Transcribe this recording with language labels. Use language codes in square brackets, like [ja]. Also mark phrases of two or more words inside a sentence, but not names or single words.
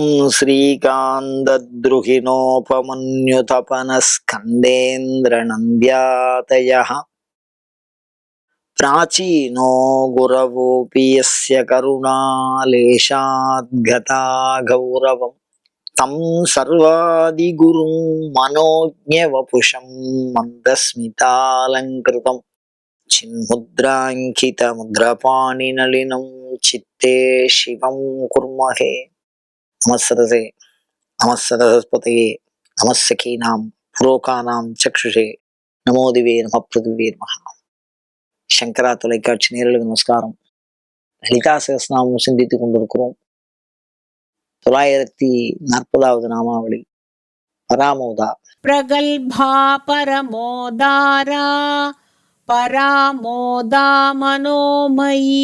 [sa] श्रीकान्तद्रुहिणोपमन्युतपनस्कन्देन्द्रनन्द्यातयः प्राचीनो गुरवोऽपि यस्य करुणालेशाद्गता गौरवम् तं सर्वादिगुरुं मनोज्ञवपुषं मन्दस्मितालङ्कृतम् चिन्मुद्राङ्कितमुद्रपाणिनलिनं चित्ते शिवं कुर्महे। नमस्सरसे नमस्सरस्वतये नमस्सखीनां पुरोगाणां चक्षुषे नमोदिवे नम पृथिवे नमः. [ta] சங்கரா தொலைக்காட்சி நேயர்களுக்கு நமஸ்காரம். லலிதா சகஸ்ரநாமம் சிந்தித்துக் கொண்டிருக்கிறோம். 940வது நாமாவளி பராமோதா. [sa] प्रगल्भा परमोदारा परामोदा मनोमयी.